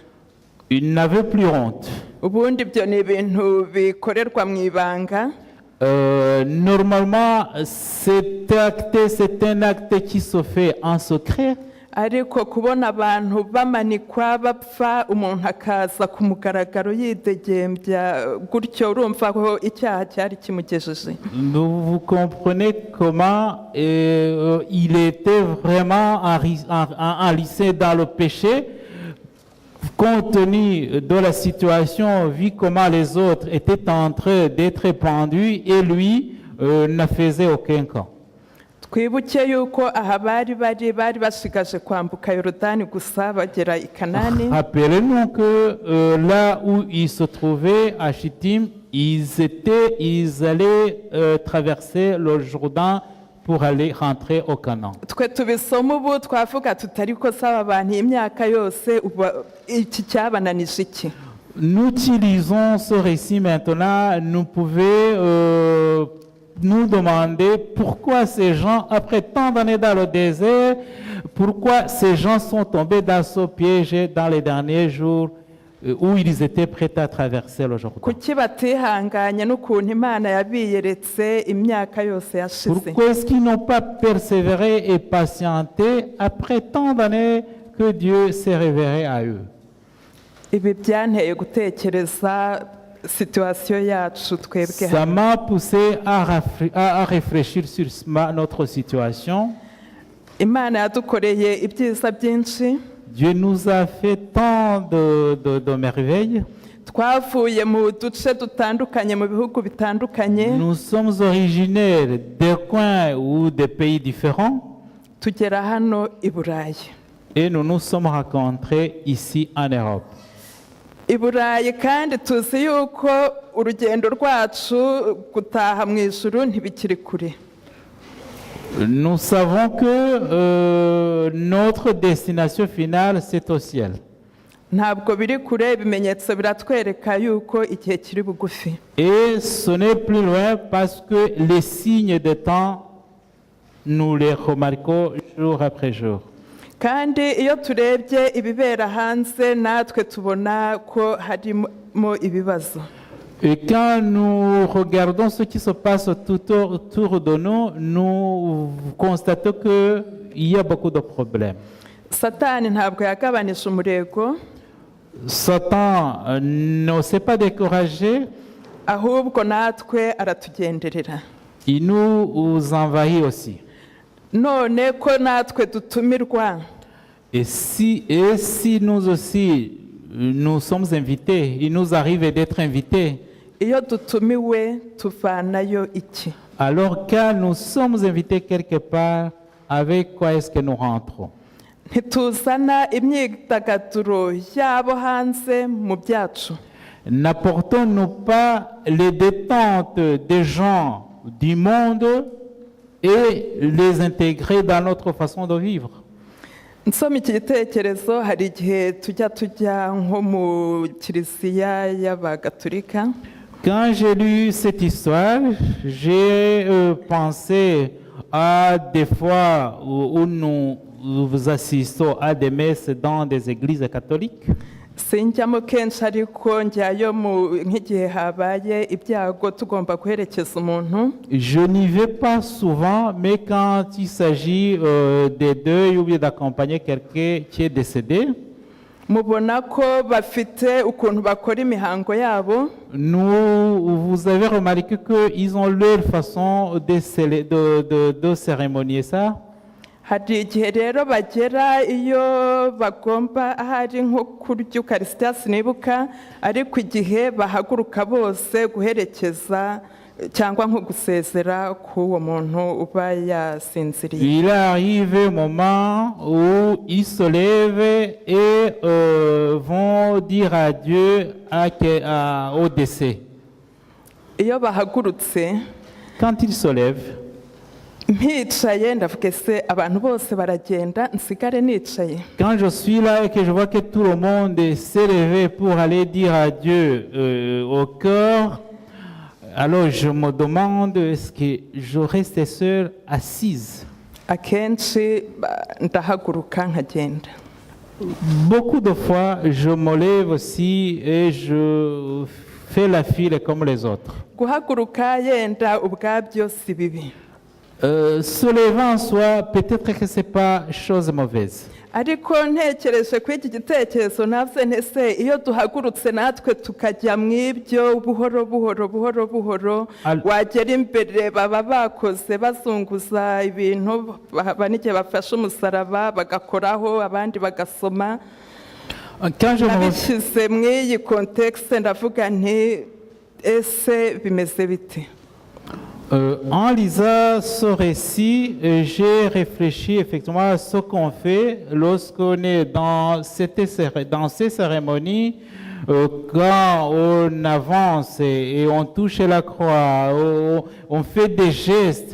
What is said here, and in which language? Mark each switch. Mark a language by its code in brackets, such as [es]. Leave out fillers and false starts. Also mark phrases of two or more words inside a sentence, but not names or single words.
[fr] Ils n'avaient plus honte. [rw] ubundi ibyo ni ibintu bikorerwa mu ibanga. [fr] Normalement, cet acte, c'est un acte qui se fait en secret. [rw] Ariko kubona abantu bamanikwa bapfa umuntu akaza ku mugaragaro yidegembya gutyo urumva ko icyaha cyari kimugejeje. [fr] Vous comprenez comment il était vraiment enlisé dans le péché, compte tenu de la situation, vu comment les autres étaient en train d'être pendus et lui ne faisait aucun cas. [rw] Twibuke yuko aha bari basigaje kwambuka Yorodani gusa bagera i Kanani. [fr] Rappelez-nous que là où ils se trouvaient à Chittim, ils allaient traverser le Jourdain pour aller rentrer au Canaan. [rw] Twe tubisoma ubu twavuga tutari ko saba abantu imyaka yose iki cyabananije iki. [fr] Nous utilisons ce récit maintenant, nous pouvons nous demander pourquoi ces gens, après tant d'années dans le désert, pourquoi ces gens sont tombés dans ce piège dans les derniers jours où ils étaient prêts à traverser le Jourdain. [rw] Kuki batihanganye n'ukuntu Imana yabiyeretse imyaka yose yashize. [fr] Pourquoi est-ce qu'ils n'ont pas persévéré et patienté après tant d'années que Dieu s'est révélé à eux? [rw] Ibi byanteye gutekereza situation yacu twebwe. [fr] Ça m'a poussé à réfléchir sur notre situation. [rw] Imana yadukoreye ibyiza byinshi. [fr] Dieu nous a fait tant de merveilles. [rw] Twavuye mu duce dutandukanye mu bihugu bitandukanye. [fr] Nous sommes originaires des coins ou des pays différents. [rw] Tugera hano i Burayi. [fr] Et nous nous sommes rencontrés ici en Europe. [rw] I Burayi kandi tuzi yuko urugendo rwacu gutaha mu ijuru ntibikiri kure. [fr] Nous savons que notre destination finale, c'est au ciel. [rw] Ntabwo biri kure, ibimenyetso biratwereka yuko igihe kiri bugufi. [fr] Et ce n'est plus loin parce que les signes de temps, nous les remarquons jour après jour. [rw] Kandi iyo turebye ibibera hanze natwe tubona ko harimo ibibazo. [fr] Et quand nous regardons ce qui se passe tout autour de nous, nous constatons qu'il y a beaucoup de problèmes. [rw] Satani ntabwo yagabanije umurego. [fr] Satan ne s'est pas découragé. [rw] Ahubwo natwe aratugenderera. [fr] Il nous envahit aussi. [rw] None ko natwe dutumirwa. [fr] Et si nous aussi, nous sommes invités, il nous arrive d'être invités. [rw] Iyo dutumiwe tuvanayo iki? [fr] Alors quand nous sommes invités quelque part, avec quoi est-ce que nous rentrons? [rw] Ntituzana imyidagaduro yabo hanze mu byacu. [fr] N'apportons-nous pas les détentes des gens du monde et les intégrer dans notre façon de vivre? [rw] Nsoma iki gitekerezo hari igihe tujya nko mu kiliziya y'abagatolika. [fr] Quand j'ai lu cette histoire, j'ai pensé à des fois où nous assistons à des messes dans des églises catholiques. [rw] Sinjyamo kenshi ariko njyayo nk'igihe habaye ibyago tugomba guherekeza umuntu. [fr] Je n'y vais pas souvent, mais quand il s'agit des deuils ou bien d'accompagner quelqu'un qui est décédé, [rw] mubona ko bafite ukuntu bakora imihango yabo. [fr] Vous avez remarqué qu'ils ont leur façon de cérémonier ça. [rw] Hari igihe rero bagera iyo bagomba ahari nko kurya ukarisitiya sinibuka, ariko igihe bahaguruka bose guherekeza cyangwa nko gusezera k'uwo muntu uba yasinziriye. [fr] Il arrive un moment où ils se lèvent et vont dire adieu au décès. [rw] Iyo bahagurutse, [fr] quand ils se lèvent, [rw] mpicaye ndavuga se abantu bose baragenda nsigare nicaye. [fr] Quand je suis là et que je vois que tout le monde s'est levé pour aller dire adieu au cœur, alors je me demande est-ce que je reste seule assise. [rw] Akenshi ndahaguruka nkagenda. [fr] Beaucoup de fois, je me lève aussi et je fais la file comme les autres. [rw] guhaguruka yenda ubwabyo si bibi, [fr] Se lever en soi, peut-être que ce n'est pas chose mauvaise. [rw] ariko ntekereje kuri iki gitekerezo navuze ntese iyo duhagurutse natwe tukajya mu ibyo buhoro buhoro buhoro buhoro, wagera imbere baba bakoze bazunguza ibintu, n'igihe bafashe umusaraba bagakoraho abandi bagasoma. [fr] Quand je me [rw] nabishyize mu iyi kontekste ndavuga nti ese bimeze bite? [fr] En lisant ce récit, j'ai réfléchi effectivement à ce qu'on fait lorsqu'on est dans ces cérémonies, quand on avance et on touche la croix, on fait des gestes.